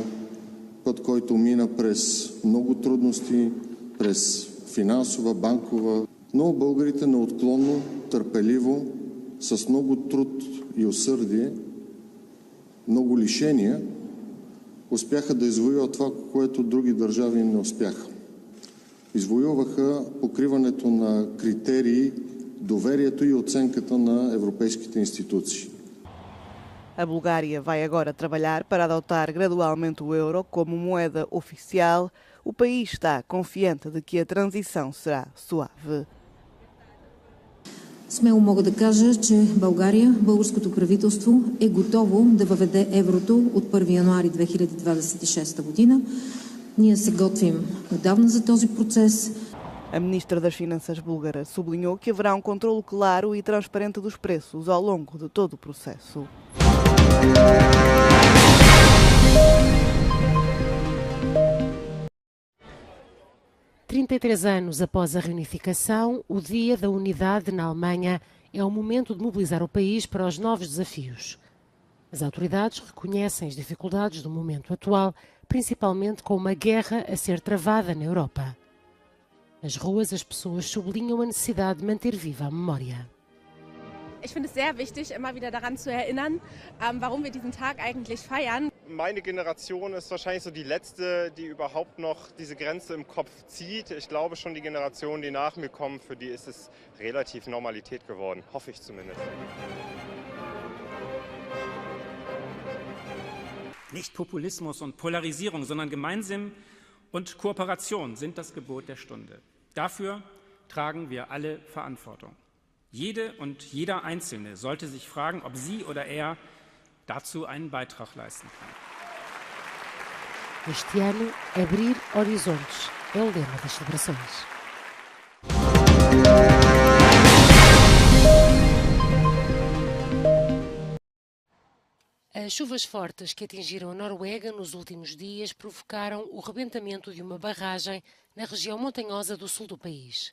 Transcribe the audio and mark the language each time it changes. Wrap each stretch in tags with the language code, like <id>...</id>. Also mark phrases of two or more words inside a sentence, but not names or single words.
<bg>Път, който мина през много трудности, през финансова, банкова, но българите неотклонно, търпеливо, с много труд и усърдие, много лишения, успяха да извоюват това, което други държави не успяха. Извоюваха покриването на критерии, доверието и оценката на европейските институции.</bg> <pt>A Bulgária vai agora trabalhar para adotar gradualmente o euro como moeda oficial. O país está confiante de que a transição será suave.</pt> <bg>Смело мога да кажа, че България, българското правителство е готово да въведе еврото от 1 януари 2026 година. Ние се готвим отдавна за този процес.</bg> <pt>A ministra das Finanças búlgara sublinhou que haverá um controlo claro e transparente dos preços ao longo de todo o processo. 33 anos após a reunificação, o Dia da Unidade na Alemanha é o momento de mobilizar o país para os novos desafios. As autoridades reconhecem as dificuldades do momento atual, principalmente com uma guerra a ser travada na Europa. Nas ruas, as pessoas sublinham a necessidade de manter viva a memória.</pt> <de>Ich finde es sehr wichtig, immer wieder daran zu erinnern, warum wir diesen Tag eigentlich feiern. Meine Generation ist wahrscheinlich so die letzte, die überhaupt noch diese Grenze im Kopf zieht. Ich glaube schon die Generation, die nach mir kommen, für die ist es relativ Normalität geworden. Hoffe ich zumindest. Nicht Populismus und Polarisierung, sondern Gemeinsinn und Kooperation sind das Gebot der Stunde. Dafür tragen wir alle Verantwortung. Jede und jeder Einzelne sollte sich fragen, ob sie oder er dazu einen Beitrag leisten kann.</de> <pt>Este ano, abrir horizontes é o lema das celebrações. As chuvas fortes que atingiram a Noruega nos últimos dias provocaram o rebentamento de uma barragem na região montanhosa do sul do país.</pt>